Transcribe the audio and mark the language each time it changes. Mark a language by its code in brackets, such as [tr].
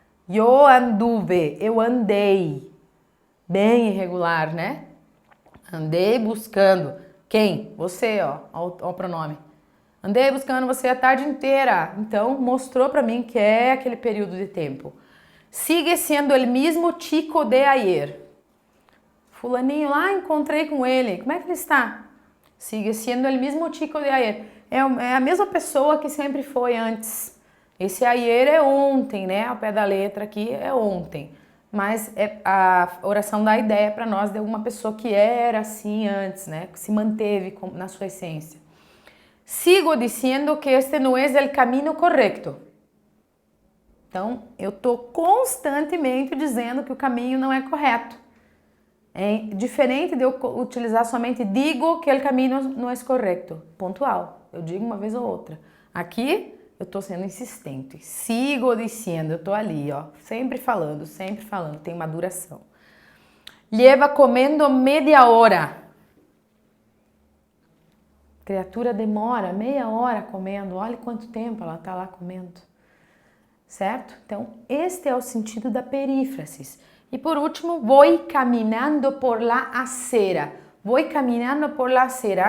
[pt] Eu anduve, eu andei. Bem irregular, né? Andei buscando. Quem? Você, ó o pronome. Andei buscando você a tarde inteira. Então, mostrou para mim que é aquele período de tempo. [es] Sigue sendo el mismo chico de ayer. [pt] Fulaninho lá, encontrei com ele. Como é que ele está? [es] Sigue sendo el mismo chico de ayer. [pt] É a mesma pessoa que sempre foi antes. Esse ayer é ontem, né? Ao pé da letra aqui é ontem. Mas a oração dá a ideia para nós de uma pessoa que era assim antes, né? Que se manteve na sua essência. Sigo dizendo que este não é o caminho correto. Então, eu estou constantemente dizendo que o caminho não é correto. É diferente de eu utilizar somente digo que o caminho não é correto. Pontual. Eu digo uma vez ou outra. Aqui, eu estou sendo insistente. Sigo dizendo, eu estou ali, ó. Sempre falando, tem uma duração. [es] Lleva comendo meia hora. [pt] Criatura demora meia hora comendo. Olha quanto tempo ela está lá comendo. Certo? Então, este é o sentido da perífrasis. [es] E por último, voy caminando por la acera. Voy caminando por la acera.